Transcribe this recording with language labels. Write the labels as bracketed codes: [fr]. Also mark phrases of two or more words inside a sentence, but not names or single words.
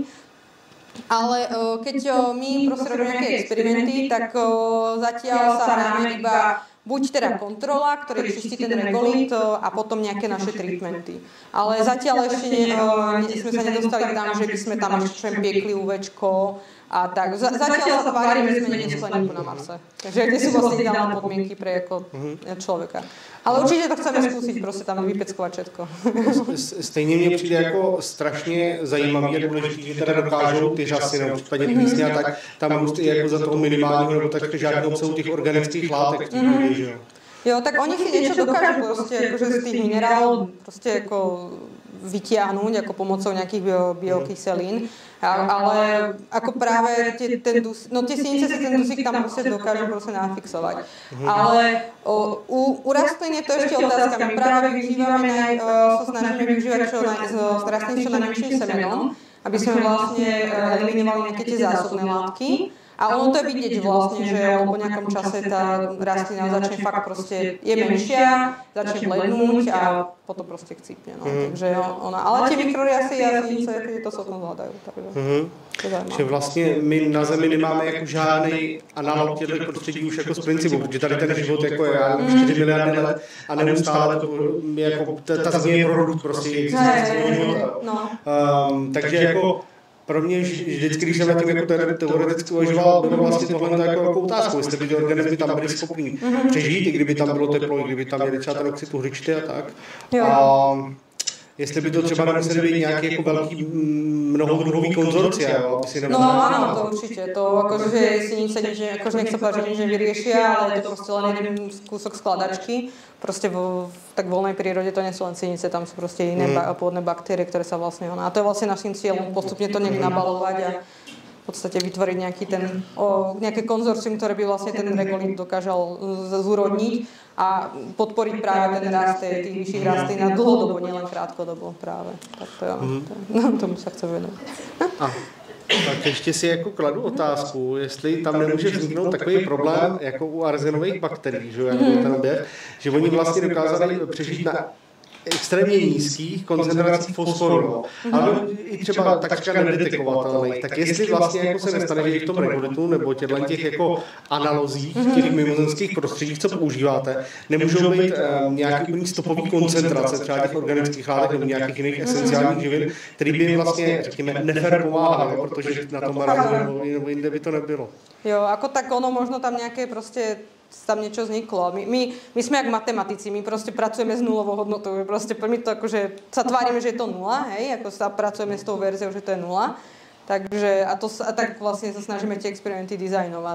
[sk] Ale keď my proste robíme nejaké experimenty, tak zatiaľ sa hráme iba buď teda kontrola, ktorý čistí ten regolit a potom nejaké naše treatmenty. Ale zatiaľ ešte sme sa nedostali tam, že by sme tam ešte piekli UVčko a tak. Zatiaľ sa tvárime, že sme niekde skleníku na Marse. Takže tie sú vlastne ideálne podmienky pre človeka. [cs] Ale určitě to chceme zkusit, prostě tam [sk] vypeckovať všetko. [cs] Stejně mně přijde jako strašně zajímavý a důležitý, že teda dokážou ty řasy, nebo případně plísně a tak, tam růst i jako za toho minimálního, nebo tak žádnou obsahu těch organických látek v té půdě, že jo? [sk] Jo, tak oni si niečo dokážu prostě jakože z tých minerálov prostě jako vytiahnuť jako pomocou nejakých biokyselín, ale ako práve tie sinice si ten dusík tam prostě dokážu prostě nafixovať. Ale u rastlín je to ešte otázka. My práve využívame, sa snažíme využívať z rastlín čo najmenším semenom, aby sme vlastne eliminovali nejaké tie zásobné látky. A ono to je vidieť vlastne, že po nejakom čase tá rastlina začne fakt proste, je menšia, začne blednúť a potom proste chcípne. No. Takže ona, ale tie mikroriasy a sinice to celkom zvládajú. [cs] Že vlastně my na Zemi nemáme jako žádný analog těchto prostředí už jako z principu, protože tady ten život jako je 4 miliardy let a neustále to jako ta Země je produkt prostě takže jako pro mě vždycky, když jsem na tím jako teoreticky uvažoval, bylo vlastně tohle jako otázku, jestli by ty organismy tam byly schopný přežít, i kdyby tam bylo teplo, i kdyby tam měli třeba ten oxid uhličitý a tak. A jestli by to třeba nemuseli být nějaký jako velký mnohodruhový konzorcia, jo? [sk] No áno, to určite. To akože sinice, akože nech sa páči, že nevyriešia, ale je to proste len jeden kúsok skladačky. Proste v tak voľnej prírode to nie sú len sinice, tam sú proste iné pôvodné baktérie, ktoré sa vlastne... A to je vlastne naším cieľom postupne to nejak nabalovať a v podstate vytvoriť nejaké konzorcium, ktoré by vlastne ten regolit dokážal zúrodniť a podporiť práve ten rast tých vyšších rastlín na dlhodobo, nielen krátkodobo práve. Tak to tomu sa chce venovať. [cs] Tak ještě si jako kladu otázku, jestli tam nemůže vzniknout takový problém jako u arzenových bakterií, že, jako ten objev, že oni vlastně dokázali přežít na extrémně nízkých koncentracích fosforu, ale i třeba takřka nedetekovatelných. Tak jestli vlastně jako se nestane, že v tom regolitu nebo těch jako analozích, těch mimozemských prostředích, co používáte, nemůžou být nějaký úplně stopový koncentrace třeba těch organických látek nebo nějakých jiných esenciálních živin, který by vlastně, řekněme, nefér pomáhali, protože na tom Marsu nebo jinde by to nebylo. [sk] Jo, ako tak ono možno tam nejaké proste tam niečo vzniklo. My sme jak matematici, my proste pracujeme s nulovou hodnotou. Proste my to akože sa tvárime, že je to nula, hej, ako sa pracujeme s tou verziou, že to je nula. Takže a tak vlastne sa snažíme tie experimenty dizajnovať.